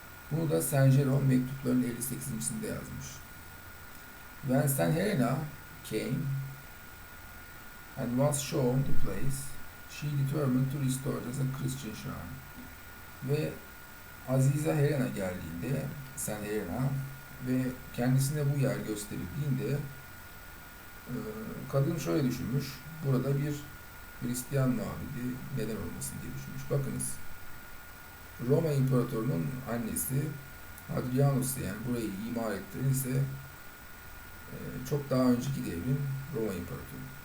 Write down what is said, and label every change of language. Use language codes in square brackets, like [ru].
[tr] Bunu da Saint Jerome mektuplarının 58.sinde yazmış. [en] When Saint Helena came and was shown the place, she determined to restore it as a Christian shrine. [tr] Ve Azize Helena geldiğinde, Saint Helena ve kendisine bu yer gösterildiğinde kadın şöyle düşünmüş, burada bir Hristiyan mabedi neden olmasın diye düşünmüş. Bakınız, Roma İmparatorunun annesi Hadrianus, yani burayı imar ettiren ise çok daha önceki devrin Roma İmparatoru.